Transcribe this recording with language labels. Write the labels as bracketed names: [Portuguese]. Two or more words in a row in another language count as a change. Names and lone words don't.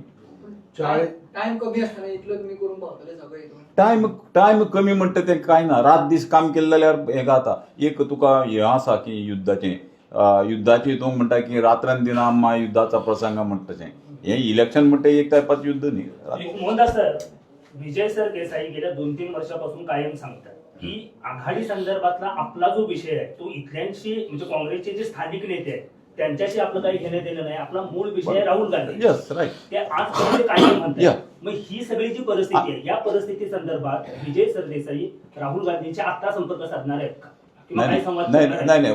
[Konkani] टाइम कमी आसतना इतलो तुमी करून पावतले सगळे. टायम कमी म्हणटा तें कांय ना. रात दीस काम केलें जाल्यार हें जाता. एक तुका हें आसा की युद्धाचें हितून म्हणटा की रात्रन दिना आम्मा युद्धाचा प्रसंग म्हणटा तशें. हें इलेक्शन म्हणटा एक टायपाचें युद्ध न्ही. [Marathi] मोहनदास सर, विजय सर देसाई गेल्या 2-3 वर्षापासून कायम सांगतात की आघाडी संदर्भातला आपला जो विषय आहे तो इथल्यांशी म्हणजे काँग्रेसचे जे स्थानिक नेते आहेत त्यांच्याशी आपलं काही घेणं देणं नाही. आपला मूळ विषय आहे राहुल गांधी. [English] yes right. [Marathi] ते आजपर्यंत कायम म्हणतात. मग ही सगळी जी परिस्थिती आहे या परिस्थिती संदर्भात विजय सरदेसाई राहुल गांधींच्या आता संपर्क साधणार आहेत का किंवा काही संवाद करणार आहेत?